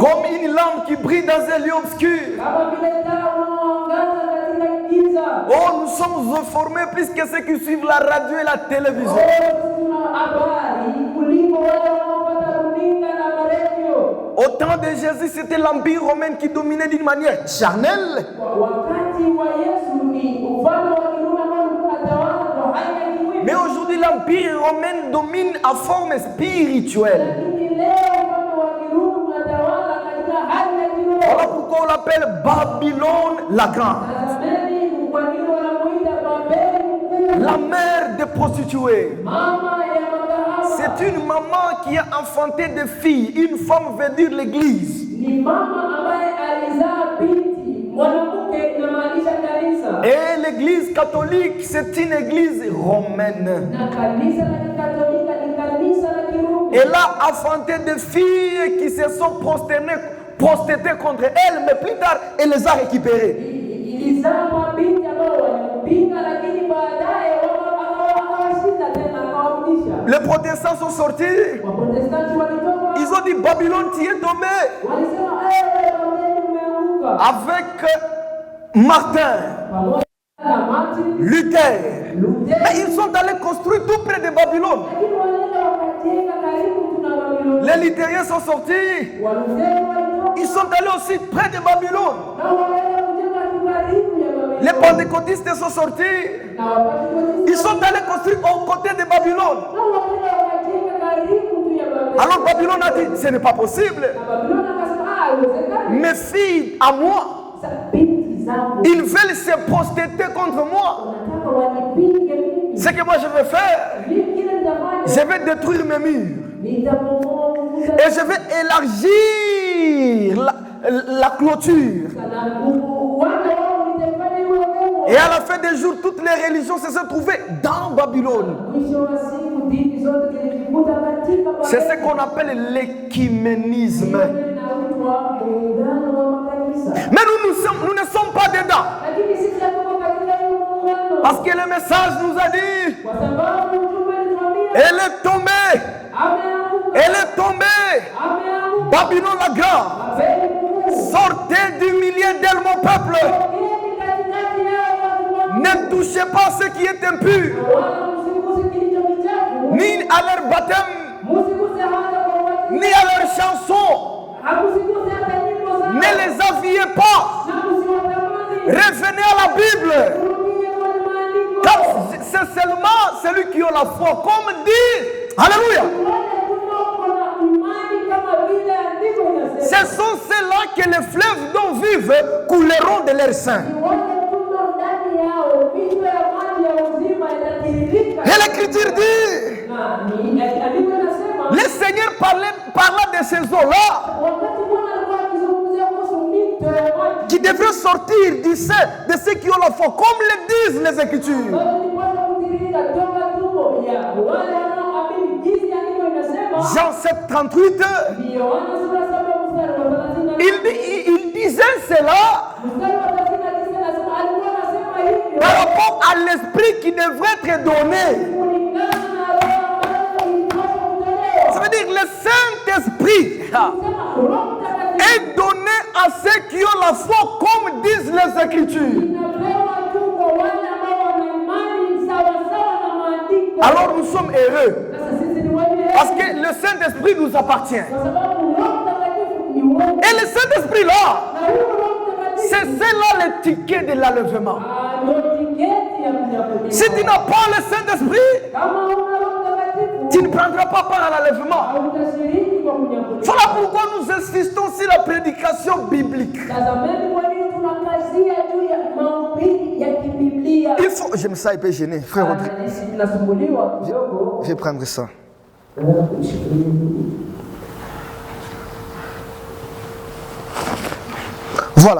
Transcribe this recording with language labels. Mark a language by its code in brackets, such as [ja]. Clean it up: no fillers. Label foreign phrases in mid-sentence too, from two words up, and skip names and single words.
[fr] Comme une lampe qui brille dans un lieu obscur. [sw] Kama vile taa unaoangaza katika giza. [fr] Oh, nous sommes informés plus que ceux qui suivent la radio et la télévision. [sw] Tuna habari kuliko wale wanaopata runinga na maredio. [fr] Au temps de Jésus, c'était l'Empire romain qui dominait d'une manière charnelle. [sw] Wakati wa Yesu ni ufalme wa Kirumi ambao ulikuwa unatawala kwa hali ya kimwili. [fr] Mais aujourd'hui, l'Empire romain domine à forme spirituelle. [sw] Lakini leo ufalme wa Kirumi unatawala katika hali ya kiroho. [fr] Voilà pourquoi on l'appelle Babylone la Grande, [sw] Tazameni kwa nini wanamuita Babeli mkuu? [fr] la mère des prostituées. [sw] Mama ya makahaba. [fr] C'est une maman qui a enfanté des filles. Une femme veut dire l'église. [sw] Ni mama ambaye alizaa binti. Mwanamke inamaanisha kanisa. [fr] Et l'église catholique, c'est une église romaine. [sw] Na kanisa la Kikatolika ni kanisa la Kirumi. [fr] Elle a enfanté des filles qui se sont prosternées contre elle, mais plus tard, elle les a récupérées. [sw] Ilizaa mabinti ambao walimpinga, lakini baadaye akawashinda tena akawarudisha. [fr] Les protestants sont sortis. [sw] Waprotestanti walitoka. [fr] Ils ont dit Babylone, tu es tombé. [sw] Walisema Babeli umeanguka. [fr] Avec Martin, [sw] Pamoja na Martin [fr] Luther. [sw] Luther. [fr] Mais ils sont allés construire tout près de Babylone. [sw] Lakini walienda wakajenga karibu tuna Babiloni. [fr] Les Luthériens sont sortis. [sw] Walutheri walitoka. [fr] Ils sont allés aussi près de Babylone. [sw] Na wakaenda kujenga karibu ya Babiloni. [fr] Les pentecôtistes sont sortis. [sw] Na Wapentekoste. [fr] Ils sont allés construire aux côtés de Babylone. [sw] Na wakaenda wakajenga karibu tu ya Babiloni. [fr] Alors Babylone a dit, ce n'est pas possible. [sw] Na Babiloni akasema haiwezekani. [fr] Mes filles à moi, [sw] Sasa binti zangu [fr] ils veulent se prosterner contre moi. [sw] wanataka wanipinge mimi. [fr] Ce que moi je vais faire, [sw] Mimi kile nitafanya [fr] je vais détruire mes murs. [sw] nitabomoa ukuta [fr] Et je vais élargir la clôture. [sw] na uwanja wao nitafanya iwe kubwa. [fr] Et à la fin des jours, toutes les religions se sont trouvées dans Babylone. [sw] Mwisho wa siku dini zote zilijikuta katika Babeli. [fr] C'est ce qu'on appelle l'écuménisme. [sw] Inaitwa muungano wa makanisa. [fr] Mais nous ne sommes pas dedans. [sw] Lakini sisi hatuko katika hiyo muungano. [fr] Parce que le message nous a dit, [sw] Kwa sababu mtume alituambia [fr] elle est tombée. [sw] ameanguka. [fr] Elle est tombée. [sw] Ameanguka. [fr] Babylone la grande. [sw] Babeli mkuu. [fr] Sortez du milieu d'elle, mon peuple. [sw] Tokeni katikati yao watu wangu. [fr] Ne touchez pas ce qui est impur, [sw] Wala msiguse kilicho kichafu. [fr] ni à leur baptême, [sw] Msiguse hata kwa watu. [fr] ni à leurs chansons. [sw] Hakusiguse hata nyimbo zao. [fr] Ne les aviez pas. [sw] Na msiwatamani. [fr] Revenez à la Bible. [sw] Turudie kwenye maandiko. [fr] Car c'est seulement celui qui a la foi, comme dit. Alléluia. [sw] Wale tunaoko na imani kama vile andiko linasema. [fr] Ce sont ceux-là que les fleuves dont vivent couleront de leur sein. [sw] Wale tuno ndani yao mito ya maji ya uzima itatiririka. [fr] Et l'Écriture dit, [sw] Na ni andiko linasema [fr] le Seigneur parla de ces eaux-là [sw] wakati Bwana alikuwa akizungumzia kuhusu mito ya maji [fr] qui devraient sortir du sein de ceux qui ont la foi, comme le disent les Écritures. [sw] ambayo ilipaswa kutiririka toka tumbo ya wale wanaoamini jinsi andiko linasema. [fr] Jean 7,38, [sw] Ni Yohana sura 7 mstari wa 39. [fr] il disait cela [sw] Mstari wa 39 anasema alikuwa anasema hivyo [fr] par rapport à l'esprit qui devrait être donné. [sw] kulingana na roho ambayo ilipaswa kutolewa. [fr] Ça veut dire le Saint-Esprit [sw] Sema Roho Mtakatifu [fr] est donné à ceux qui ont la foi, comme disent les Écritures. [sw] inapewa tu kwa wale ambao wana imani sawa sawa na maandiko. [fr] Alors nous sommes heureux [sw] Sasa sisi ni wenye heri [fr] parce que le Saint-Esprit nous appartient. [sw] kwa sababu Roho Mtakatifu ni wewe. [fr] Et le Saint-Esprit-là, [sw] Na huyo Roho Mtakatifu [fr] c'est cela le ticket de l'enlèvement. [sw] ndio tiketi ya kunyakuliwa. [fr] Si tu n'as pas le Saint-Esprit, [sw] Kama huna Roho Mtakatifu [fr] tu ne prendras pas part à l'enlèvement. [sw] hautashiriki kwa kunyakuliwa. [fr] Voilà pourquoi nous insistons sur la prédication biblique. Il faut... J'aime ça, il peut gêner. Frère Rodrigue. Je vais prendre ça. Voilà.